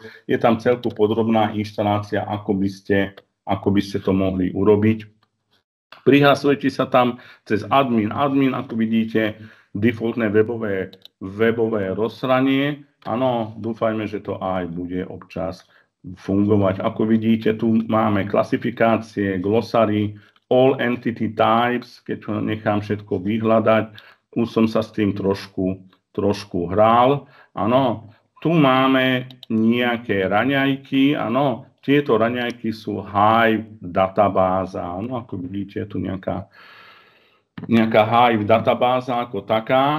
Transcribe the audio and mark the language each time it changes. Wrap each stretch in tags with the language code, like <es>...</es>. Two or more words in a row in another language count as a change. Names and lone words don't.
<sk>Je tam celku podrobná inštalácia, ako by ste to mohli urobiť. Prihlasujete sa tam cez admin, ako vidíte, defaultné webové rozhranie. Áno, dúfajme, že to aj bude občas fungovať. Ako vidíte, tu máme klasifikácie, glosary,</sk> <en>all entity types,</en> <sk>keď to nechám všetko vyhľadať. Už som sa s tým trošku hral. Áno, tu máme nejaké raňajky, áno, tieto raňajky sú Hive databáza. No, ako vidíte, je tu nejaká Hive databáza ako taká.</sk>